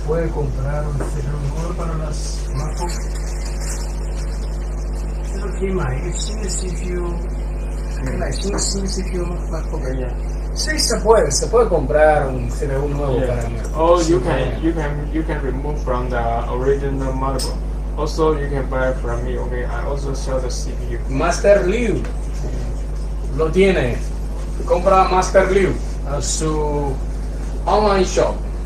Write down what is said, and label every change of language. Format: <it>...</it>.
<es>puede comprar un cerrador para las MacBook? Creo que</es> <zh>买一个新的 CPU，买新 CPU MacBook。</zh> <es>Sí, se puede comprar un CPU nuevo para el MacBook.</es> <en>Or you can remove from the original motherboard. Also, you can buy from me. Okay, I also sell the CPU.</en> <es>Master Liu lo tiene. Compra Master Liu a su online shop.</es>